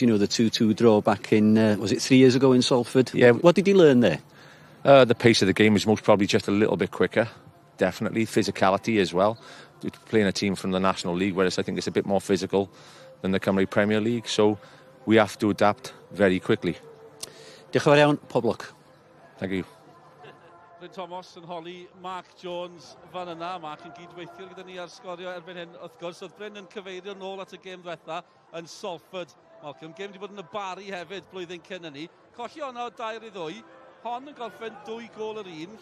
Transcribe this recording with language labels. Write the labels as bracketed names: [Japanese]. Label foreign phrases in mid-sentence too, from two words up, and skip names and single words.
[English] You know, the 2-2 draw back in, was it 3 years ago in Salford? Yeah. What did you learn there? The pace of the game is most probably just a little bit quicker, definitely. Physicality as well. We're playing a team from the National League, whereas I think it's a bit more physical than the Cymru Premier League, so we have to adapt very quickly. [Welsh] Diolch yn fawr iawn, pob lwc. [English] Thank you. [Welsh] Bryn Thomas yn holi Mark Jones fan yna. Mark yn gydweithio gyda ni ar sgorio erbyn hyn. Wrth gwrs, oedd Bryn yn cyfeirio nôl at y gêm ddiwetha yn Salford. Malcolm, gêm wedi bod yn y Bari hefyd blwyddyn cyn hynny. Colli hwnna o 2-2. Hon yn gorffen 2 gol yr un.